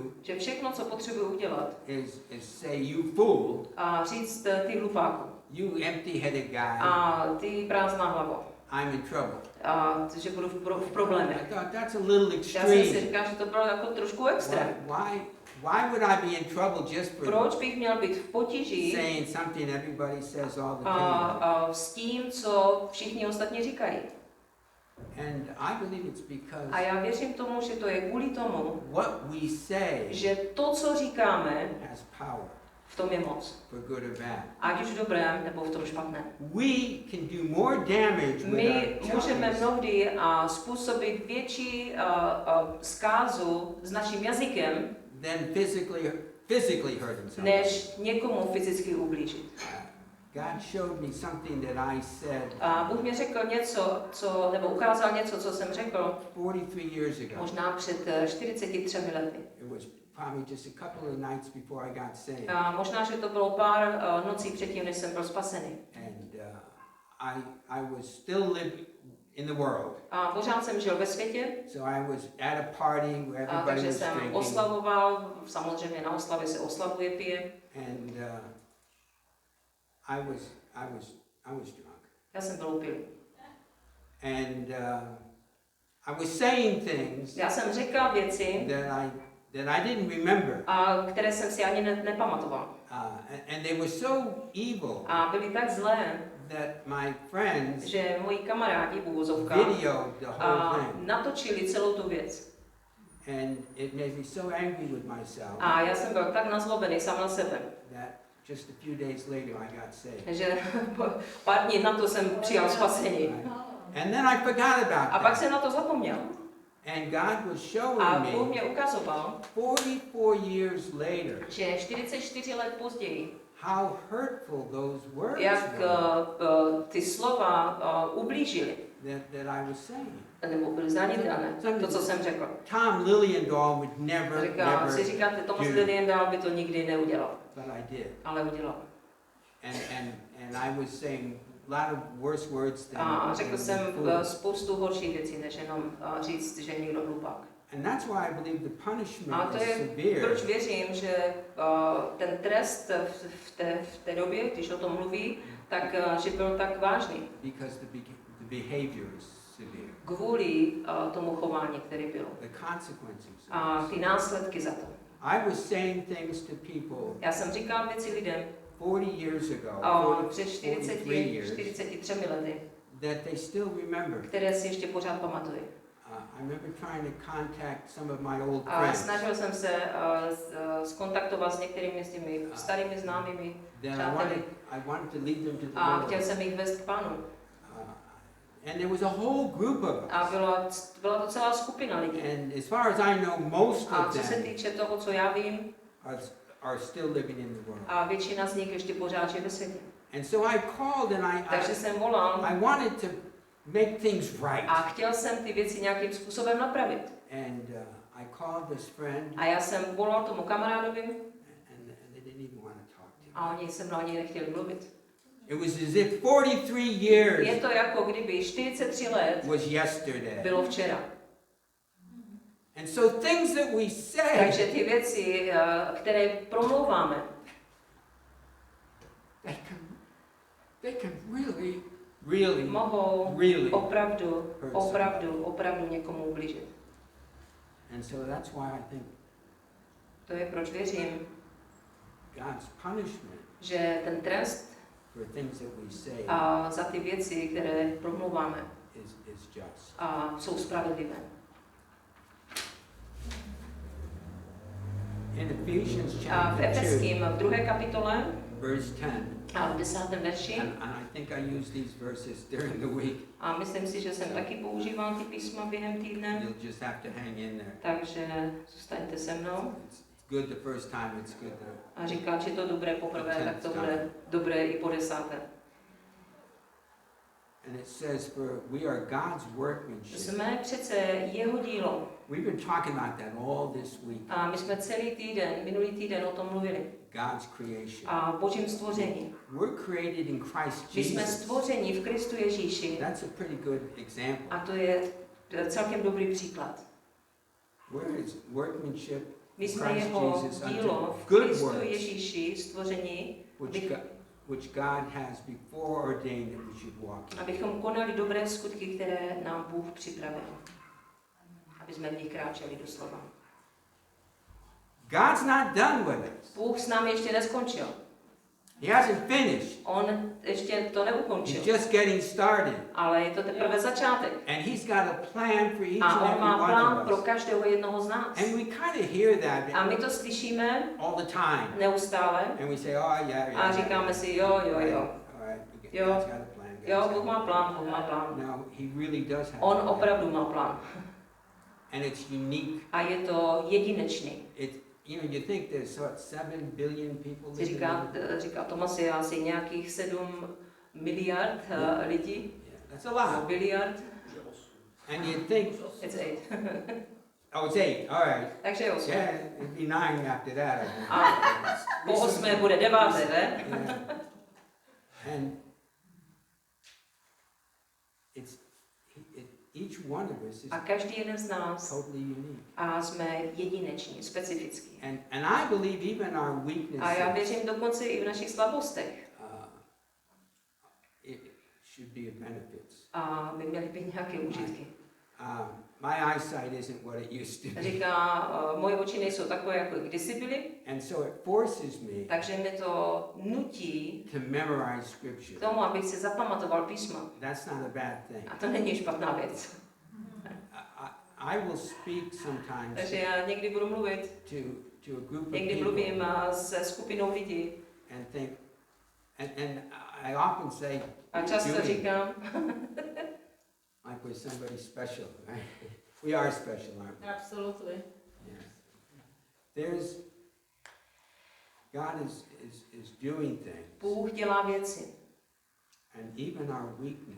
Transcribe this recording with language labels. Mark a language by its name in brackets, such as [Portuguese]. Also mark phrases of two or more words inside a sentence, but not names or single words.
[Czech] že všechno, co potřebuji udělat, [English] is say, you fool, [Czech] a říct ty hlupáku, [English] you empty-headed guy, [Czech] a ty prázdná hlavo, [English] I'm in trouble. [Czech] a že budu v problémech. [English] I thought that's a little [Czech] Já jsem [English] extreme. [Czech] si říkal, že to bylo jako trošku extrém. [English] Why would I be in trouble just for [Czech] Proč bych měl být v potíži [English] saying something everybody says all the time? [Czech] s tím, co všichni ostatní říkají? [English] And I believe it's because [Czech] A já věřím tomu, že to je kvůli tomu, [English] what we say [Czech] že to, co říkáme, [English] has power, [Czech] v tom je moc. [English] for good or bad. [Czech] Ať už v dobrém, nebo v tom špatném. [English] We can do more damage with [Czech] My [English] our [Czech] můžeme [English] tongues [Czech] mnohdy způsobit větší zkázu s naším jazykem, [English] than physically hurting somebody. [Czech] než někomu fyzicky ublížit. [English] God showed me something that I said [Czech] A Bůh mi řekl něco, nebo ukázal něco, co jsem řekl [English] 43 years ago. [Czech] možná před 43 lety. [English] It was probably just a couple of nights before I got saved. [Czech] A možná, že to bylo pár nocí předtím, než jsem byl spasený. [English] And I was still living in the world. [Czech] A pořád jsem žil ve světě, [English] So I was at a party where everybody [Czech] takže [English] was [Czech] jsem [English] drinking. [Czech] oslavoval, samozřejmě na oslavě se oslavuje, pije. [English] And I was drunk. [Czech] Já jsem byl upilý. [English] And I was saying things [Czech] Já jsem říkal věci, [English] that I didn't remember. [Czech] a které jsem si ani nepamatoval. [English] And they were so evil [Czech] A byly tak zlé, [English] that my friends [Czech] že moji kamarádi v uvozovkách [English] videoed the whole thing. [Czech] natočili celou tu věc. [English] And it made me so angry with myself [Czech] A já jsem byl tak nazlobený sám na sebe, [English] that just a few days later I got saved. [Czech] že pár dní na to jsem přijal spasení. [English] And then I forgot about [Czech] A pak [English] that. [Czech] jsem na to zapomněl. [English] And God was showing [Czech] A Bůh [English] me [Czech] mě ukazoval, [English] 44 years later [Czech] že 44 let později, [English] how hurtful those words [Czech] jak [English] were [Czech] ty slova ublížily, [English] that I was saying. [Czech] nebo byly zranitelné, to, co jsem řekl. [English] Tom Lilliendahl would never [Czech] Si říkáte, Thomas Lilliendahl by to nikdy neudělal, [English] but I did. [Czech] ale udělal. [English] And I was saying a lot of worse words than [Czech] A řekl jsem [English] fool. [Czech] spoustu horších věcí, než jenom říct, že je někdo hlupák. [English] And that's why I believe the [Czech] A [English] punishment [Czech] to [English] is [Czech] je, [English] severe. [Czech] proč věřím, že ten trest v té době, když o tom mluví, tak že byl tak vážný. [English] Because the behavior is severe. [Czech] Kvůli tomu chování, které bylo. [English] The consequences. [Czech] A ty následky za to. [English] I was saying things to people [Czech] Já jsem říkal věci lidem [English] 40 years ago, [Czech] před 43 lety, [English] that they still remember. [Czech] které si ještě pořád pamatuji. [English] I remember trying to contact some of my old [Czech] A [English] friends. [Czech] snažil jsem se skontaktovat s některými z těmi starými známými přáteli. [English] I wanted to lead them to the [Czech] A [English] Lord. [Czech] chtěl jsem jich vést k Pánu. [English] And there was a whole group of us. [Czech] A byla to celá skupina lidí. [English] And as far as I know, most [Czech] A [English] of [Czech] co se [English] them [Czech] týče toho, co já vím, [English] are still living in the world. [Czech] a většina z nich ještě pořád žije ve světě. [English] And so I called and [Czech] Takže jsem volal [English] I wanted to make things right. [Czech] a chtěl jsem ty věci nějakým způsobem napravit. [English] And I called this friend [Czech] A já jsem volal tomu kamarádovi [English] and they didn't even want to talk to me. [Czech] a oni se mnou ani nechtěli mluvit. [English] It was as if 43 years [Czech] Je to jako kdyby 43 let [English] was yesterday. [Czech] bylo včera. [English] And so things that we say, [Czech] Takže ty věci, které promlouváme, [English] they can really [Czech] mohou [English] really [Czech] opravdu někomu ublížit. [English] And so that's why I think [Czech] To je proč věřím, [English] God's punishment [Czech] že ten trest [English] for things that we say [Czech] za ty věci, které promlouváme, [English] is just. [Czech] jsou spravedlivé. [English] In Ephesians [Czech] A v [English] chapter 2, [Czech] Efeským v 2. kapitole [English] verse 10, [Czech] a v 10. verši, [English] and I think I used these verses during the week. [Czech] a myslím si, že jsem taky používal ty písma během týdne, [English] You'll just have to hang in there. [Czech] takže zůstaňte se mnou. [English] It's good the first time, it's good [Czech] A říká, že to dobré poprvé, tak to bude dobré i po 10. [English] And it says, for we are God's workmanship. [Czech] Jsme přece jeho dílo. [English] We've been talking about that all this week. [Czech] A my jsme minulý týden o tom mluvili. [English] God's creation. [Czech] A Božím stvoření. [English] We're created in Christ [Czech] My jsme [English] Jesus. [Czech] stvoření v Kristu Ježíši. [English] That's a pretty good example. [Czech] A to je celkem dobrý příklad. [English] We're his workmanship, [Czech] My jsme [English] Christ [Czech] jeho [English] Jesus unto [Czech] dílo v [English] good [Czech] Kristu [English] works, [Czech] Ježíši stvoření, [English] which God has before ordained that we should walk in. [Czech] abychom konali dobré skutky, které nám Bůh připravil. Aby jsme v nich kráčeli doslova. [English] God's not done with us. [Czech] Bůh s námi ještě neskončil. [English] He hasn't finished. [Czech] On ještě to neukončil. [English] He's just getting started. [Czech] Ale je to teprve začátek. [English] And he's got a plan for each [Czech] A [English] and [Czech] on [English] every [Czech] má [English] one [Czech] plán [English] of [Czech] pro [English] us. [Czech] každého jednoho z nás. [English] And we kind of hear [Czech] A [English] that [Czech] my to slyšíme [English] all the time. [Czech] neustále [English] And we say, oh, yeah. [Czech] a říkáme si jo. [English] All right. [Czech] Jo. [English] God's got a plan. [Czech] Jo, Bůh má plán. [English] No, he really does have [Czech] On [English] a plan. [Czech] opravdu má plán. [English] And it's unique. [Czech] A je to jedinečný. [English] You think there's what, 7 billion people living [Czech] Říká Tomasi, asi nějakých 7 miliard lidí. [English] Yeah, that's a lot. [Czech] Biliard. [English] And you think, It's 8. oh, it's 8, all right. [Czech] Takže je 8. [English] Yeah, it'd be 9 after that. I think. [Czech] A po 8 bude 9, ne? [English] Yeah. And each one of us is [Czech] A každý jeden z nás [English] totally unique. [Czech] a jsme jedineční, specifický. [English] And I believe even our weaknesses, [Czech] A já věřím dokonce i v našich slabostech. [English] It should be a benefit. [Czech] A by měly být nějaké užitky. [English] My eyesight isn't what it used to be. [Czech] Říká, moje oči nejsou takové, jako kdysi byly, [English] And so it forces me [Czech] takže mi to nutí [English] to memorize [Czech] k [English] scripture. [Czech] tomu, abych si zapamatoval písma. [English] That's not a bad thing. [Czech] A to není špatná věc. [English] I will speak sometimes [Czech] Takže já někdy budu mluvit, [English] to a group of [Czech] někdy [English] people [Czech] mluvím se skupinou lidí [English] and think, and I often say, [Czech] a často říkám, [English] like we're somebody special, right? We are special, aren't we? Absolutely. Yeah. God is doing things, [Czech] Bůh dělá věci. [English] and even our weakness,